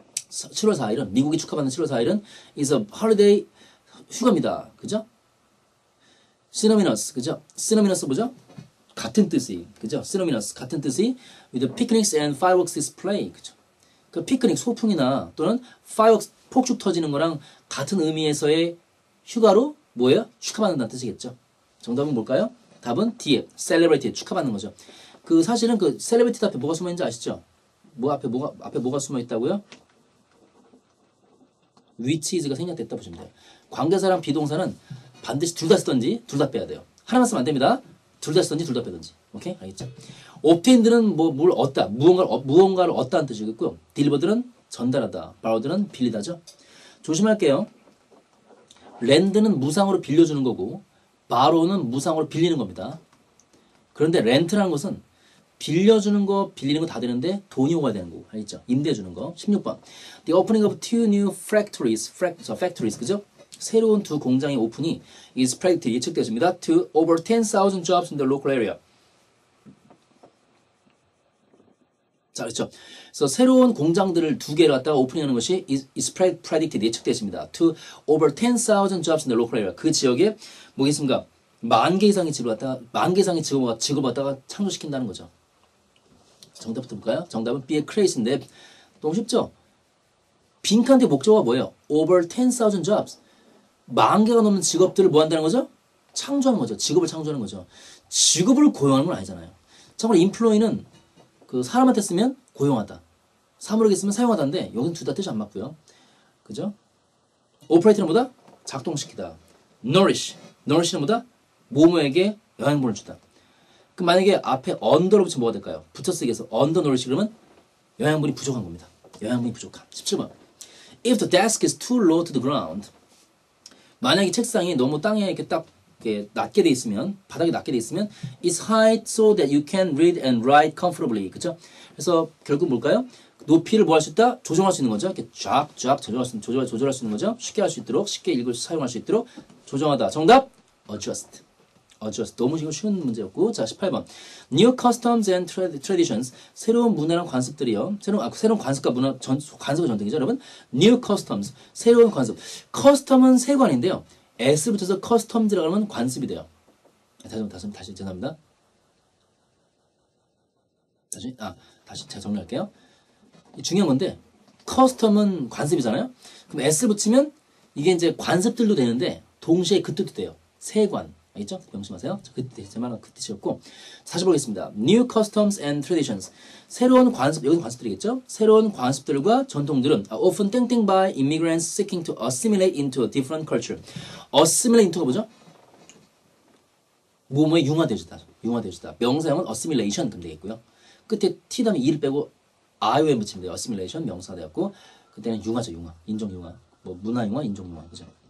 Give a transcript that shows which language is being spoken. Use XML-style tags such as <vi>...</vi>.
<ko>7월 4일은, 미국이 축하받는 7월 4일은</ko> <en>is a holiday,</en> <ko>휴가입니다. 그죠? synonymous, 그죠? synonymous 뭐죠? 같은 뜻이, 그죠?</ko> <en>synonymous,</en> <ko>같은 뜻이</ko> <en>with picnics and fireworks display, 그죠?</en> <ko>그 피크닉, 소풍이나 또는 fireworks, 폭죽 터지는 거랑 같은 의미에서의 휴가로 뭐예요? 축하받는다는 뜻이겠죠. 정답은 뭘까요? 답은 D에 celebrate, 축하받는 거죠. 그 사실은 그 celebrate 앞에 뭐가 숨어 있는지 아시죠? 앞에 뭐가 숨어 있다고요? which is가 생략됐다 보시면 돼요. 관계사랑 비동사는 반드시 둘 다 쓰든지 둘 다 빼야 돼요. 하나만 쓰면 안 됩니다. 둘 다 쓰든지 둘 다 빼든지. 오케이? 알겠죠? obtained는 뭘 얻다, 무언가를 얻다는 뜻이겠고요. delivered는 전달하다, borrowed는 빌리다죠. 조심할게요. 렌드는 무상으로 빌려주는 거고 borrow는 무상으로 빌리는 겁니다. 그런데 렌트라는 것은 빌려주는 거, 빌리는 거 다 되는데 돈이 오가야 되는 거. 알겠죠? 임대해 주는 거. 16번.</ko> <en>The opening of two new factories,</en> <ko>그죠? 새로운 두 공장의 오픈이</ko> <en>is predicted,</en> <ko>예측되어집니다.</ko> <en>To over 10,000 jobs in the local area.</en> <ko>자, 그렇죠. 그래서 새로운 공장들을 2개를 갖다가 오픈하는 것이</ko> <en>is predicted,</en> <ko>예측됐습니다.</ko> <en>To over 10,000 jobs in the local area.</en> <ko>그 지역에 뭐겠습니까? 10,000개 이상의 직업을 갖다가 창조시킨다는 거죠. 정답부터 볼까요? 정답은 B의 create인데 너무 쉽죠? 빈칸대 목적어가 뭐예요?</ko> <en>Over 10,000 jobs.</en> <ko>10,000개가 넘는 직업들을 뭐 한다는 거죠? 창조하는 거죠. 직업을 창조하는 거죠. 직업을 고용하는 건 아니잖아요. 참고로 employ는 그 사람한테 쓰면 고용하다. 사물에게 쓰면 사용하다인데 여기는 둘 다 뜻이 안 맞고요. 그죠? operate는 뭐다? 작동시키다. nourish는 뭐다? 모모에게 영양분을 주다. 그럼 만약에 앞에 under로 붙이면 뭐가 될까요? 붙여쓰기 해서 undernourish 그러면 영양분이 부족한 겁니다. 영양분이 부족한. 17번.</ko> <en>If the desk is too low to the ground.</en> <ko>만약에 책상이 너무 땅에 이렇게 딱 이렇게 낮게 돼 있으면, 바닥이 낮게 돼 있으면</ko> <en>it's high so that you can read and write comfortably.</en> <ko>그죠? 그래서 결국 뭘까요? 높이를 뭐 할 수 있다? 조정할 수 있는 거죠. 이렇게 쫙 조절할 수 있는 거죠. 쉽게 할 수 있도록, 쉽게 읽을 사용할 수 있도록 조정하다. 정답 adjust. 너무 쉬운 문제였고. 자, 18번.</ko> <en>New customs and traditions.</en> <ko>새로운 문화랑 관습들이요. 새로운 관습과 관습과 전통이죠, 여러분.</ko> <en>New customs.</en> <ko>새로운 관습. custom은 세관인데요. S 붙여서 customs라고 하면 관습이 돼요. 다시 죄송합니다. 다시 제가 정리할게요. 중요한 건데 custom은 관습이잖아요. 그럼 S 붙이면 이게 이제 관습들도 되는데 동시에 그 뜻도 돼요. 세관. 알겠죠? 명심하세요. 제 말은 그 뜻이었고. 다시 보겠습니다.</ko> <en>New customs and traditions.</en> <ko>새로운 관습, 여기는 관습들이겠죠? 새로운 관습들과 전통들은</ko> <en>often 땡땡 by immigrants seeking to assimilate into a different culture.</en> <ko>assimilate into가 뭐죠? 뭐뭐에 융화되어주다. 명사형은 assimilation 그럼 되겠고요. 끝에 t 다음에 e를 빼고 iom 붙이면 돼요. assimilation 명사가 되었고 그때는 융화죠. 인종 융화. 뭐 문화 융화, 인종 융화. 그죠?</ko>